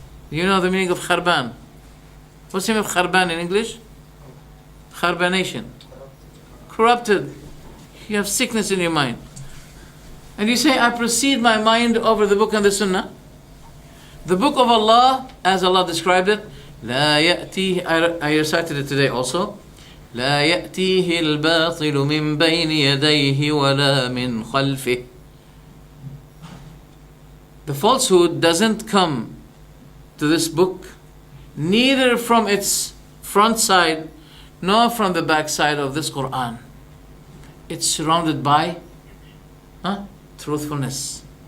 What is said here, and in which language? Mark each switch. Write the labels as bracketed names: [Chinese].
[English] You know the meaning of kharban? What's the meaning of kharban in English? Kharbanation. Corrupted. You have sickness in your mind. And you say, I proceed my mind over the book and the sunnah. The book of Allah, as Allah described it, [Arabic] لا يأتيه, [English] I recited it today also. [Arabic] لا يأتيه الباطل من بين يديه ولا من خلفه. [English] The falsehood doesn't come to this book, neither from its front side, nor from the back side of this Quran. It's surrounded by truthfulness.